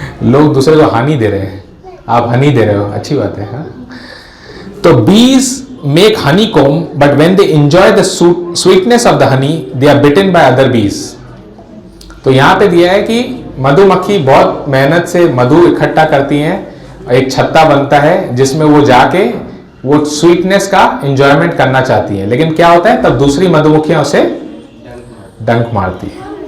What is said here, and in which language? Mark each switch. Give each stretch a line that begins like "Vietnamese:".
Hindi: लोग दूसरे को हानि दे रहे हैं, आप हनी दे रहे हो, अच्छी बात है। हाँ?
English: तो bees make honeycomb, but when they enjoy the sweetness of the honey, they are bitten by other bees.
Hindi: तो यहाँ पे दिया है कि मधुमक्खी बहुत मेहनत से मधु इकट्ठा करती हैं, एक छत्ता बनता है जिसमें वो जाके वो स्वीटनेस का एंजॉयमेंट करना चाहती हैं, लेकिन क्या होता है, तब दूसरी मधुमक्खियां उसे डंक मारती है।